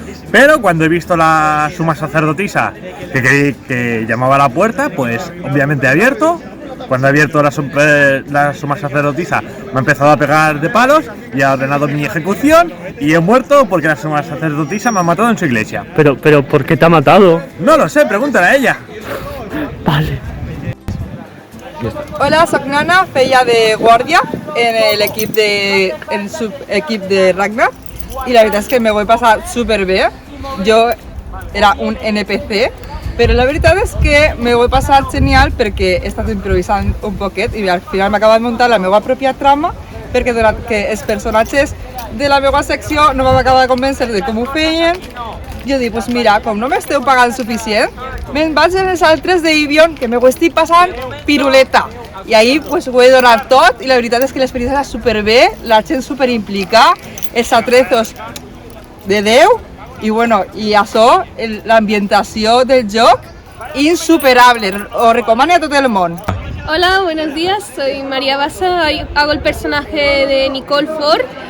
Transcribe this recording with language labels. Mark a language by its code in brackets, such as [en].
[es] Pero cuando he visto la suma sacerdotisa que llamaba a la puerta, pues obviamente he abierto. Cuando he abierto la suma sacerdotisa me ha empezado a pegar de palos y ha ordenado mi ejecución y he muerto porque la suma sacerdotisa me ha matado en su iglesia. Pero ¿por qué te ha matado? No lo sé, pregúntale a ella. Vale. [ca] Hola, soc Nana, feia de guàrdia en el subequip de Ragnar i la veritat és que me ho he passat superbé. Jo era un NPC, però la veritat és que me ho he passat genial perquè he estat improvisant un poquet i al final m'he acabat muntant la meva pròpia trama perquè donat que els personatges de la meva secció no m'han acabat de convèncer de com ho feien. Jo dic, doncs mira, com no m'esteu pagant suficient, me'n vaig a les altres d'Ibion, que m'ho estic passant piruleta. I ahir pues, ho he donat tot i la veritat és que l'experiència era superbé, la gent superimplicada, els atrezos de Déu i bueno, i això, l'ambientació del joc, insuperable, ho recomano a tot el món. [es] Hola, buenos días, soy María Basa, hago el personaje de Nicole Ford.